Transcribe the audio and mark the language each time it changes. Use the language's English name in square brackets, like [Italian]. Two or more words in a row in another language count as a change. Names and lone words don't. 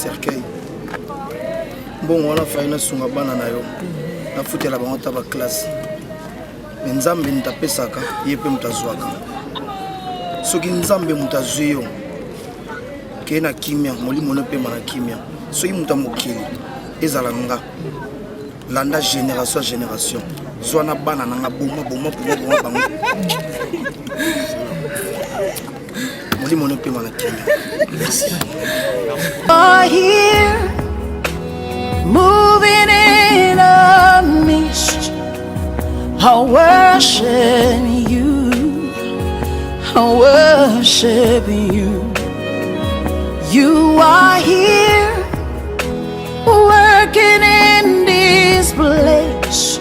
[Lingala] cercueil mbongo wana fai nasunga bana na yo nafutela bango ta baklasse me nzambe moto apesaka ye mpe moto azwaka soki nzambe moto azwi yo keye na kimia molimo no pema na kimia soki moto amokili ezala nga landa [French] génération à génération [Lingala] zwa na bana na nga boma bango molimo no pema na kimia. [French] Merci. [English] Here, moving in a mist, I worship you, I worship you. You are here, working in this place.